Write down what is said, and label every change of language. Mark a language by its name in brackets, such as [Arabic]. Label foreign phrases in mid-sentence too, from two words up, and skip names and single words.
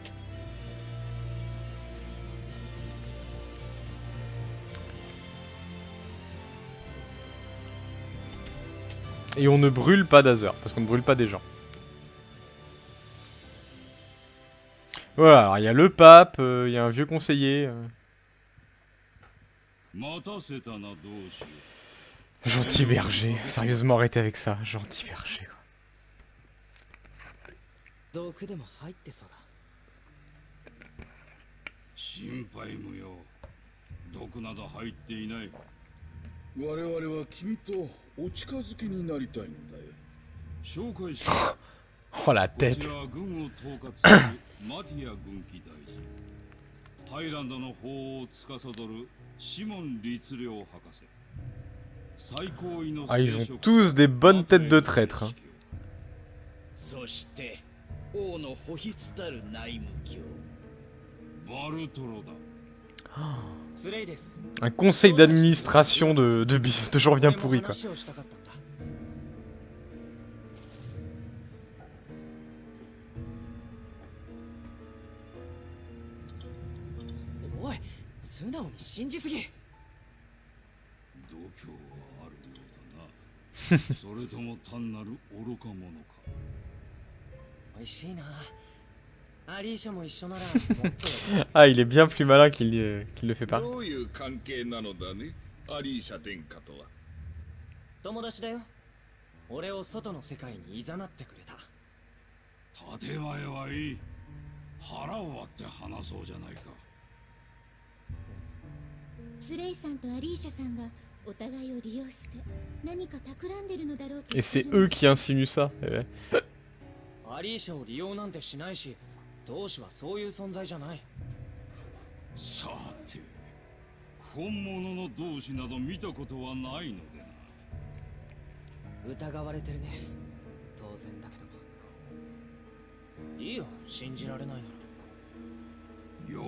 [French] Et on ne brûle pas d'Azer, parce qu'on ne brûle pas des gens. Voilà, alors il y a le pape, il y a un vieux conseiller. Gentil berger, sérieusement arrêtez avec ça, gentil berger quoi. [Japanese] 毒でも入ってそうだ。心配無用。毒など入っていない。我々は君とお近づきになりたいんだよ。紹介し [French] Oh la tête. [Japanese] こちらは軍を統括するマティア軍機大臣。ハイランドの法を司るシモン律令博士。最高位の [French] Ah, ils ont tous des bonnes têtes de traîtres. Hein. [Japanese] そして王の保筆たる内務卿バルトロだ。スレイです。 [French] Un conseil d'administration de gens bien pourris quoi. [Japanese] 話をしたかったんだ。おい、素直に信じすぎ。度胸はあるようだな。それとも単なる愚か者か。美味しいな。アリーシャも一緒なら。 [French] Ah, il est bien plus malin qu'il le fait pas. [Japanese] どういう関係なのだね、アリーシャ殿下とは。友達だよ。俺を外の世界に誘ってくれた。建前はいい。腹を割って話そうじゃないか。スレイさんとアリーシャさんがお互いを利用して何か企んでるのだろうと。 [French] Et c'est eux qui insinuent ça. Ouais. [Japanese] アリーシャを利用なんてしないし、同志はそういう存在じゃない。さて、本物の同志など見たことはないのでな。疑われてるね。当然だけど。いいよ、信じられないなら。